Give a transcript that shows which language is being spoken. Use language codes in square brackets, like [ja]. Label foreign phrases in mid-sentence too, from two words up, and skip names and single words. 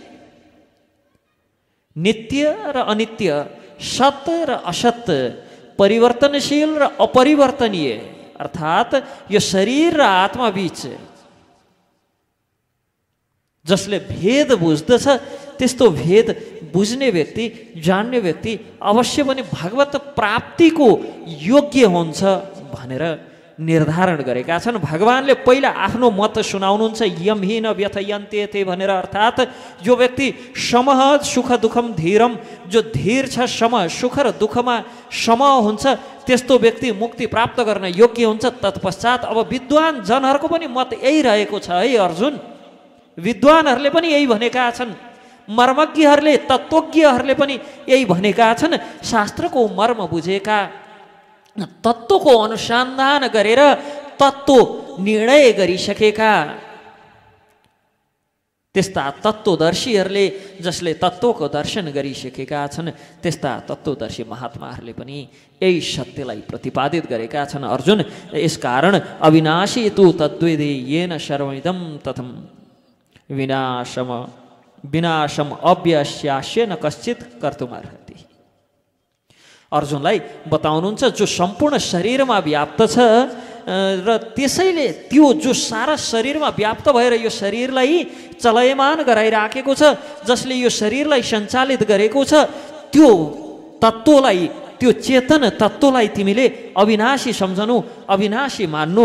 [ne] नित्य र अनित्य, सत र असत, परिवर्तनशील र अपरिवर्तनीय अर्थात् यो शरीर र आत्मा बीच जसले भेद बुझ्दछ त्यस्तो भेद बुझ्ने व्यक्ति, जान्ने व्यक्ति अवश्य पनि भगवत प्राप्तिको योग्य हुन्छ भनेर निर्धारण गरेका छन्। भगवानले पहिला आफ्नो मत सुनाउनुहुन्छ, [sa] यमहीन व्यथयन्ते [ne] भनेर, अर्थात् जो व्यक्ति [sa] समः सुख दुःखम धीरम, [ne] जो धीर छ, सम सुख र दुःखमा सम हुन्छ, त्यस्तो व्यक्ति मुक्ति प्राप्त गर्न योग्य हुन्छ। तत्पश्चात अब विद्वान जनहरूको पनि मत यही रहेको छ है अर्जुन। विद्वानहरूले पनि यही भनेका छन्, मर्मज्ञहरूले, तत्त्वज्ञहरूले पनि यही भनेका छन्। शास्त्रको मर्म बुझेका, तत्त्वको अनुसन्धान गरेर तत्त्व निर्णय गरिसकेका त्यस्ता तत्त्वदर्शीहरूले, जसले तत्त्वको दर्शन गरिसकेका छन्, त्यस्ता तत्त्वदर्शी महात्माहरूले पनि यही सत्यलाई प्रतिपादित गरेका छन् अर्जुन। [sa] यसकारण अविनाशी तु तद्वेदे येन सर्वमिदं तथं विनाशम अव्यस्यास्य न कश्चित कर्तुमर्हति। [ne] अर्जुनलाई बताउनुहुन्छ जो सम्पूर्ण शरीरमा व्याप्त छ र त्यसैले त्यो जो सारा शरीरमा व्याप्त भएर यो शरीरलाई चलयमान गराइराखेको छ, जसले यो शरीरलाई सञ्चालित गरेको छ, त्यो तत्त्वलाई, त्यो चेतन तत्त्वलाई तिमीले अविनाशी सम्झनु, अविनाशी मान्नु।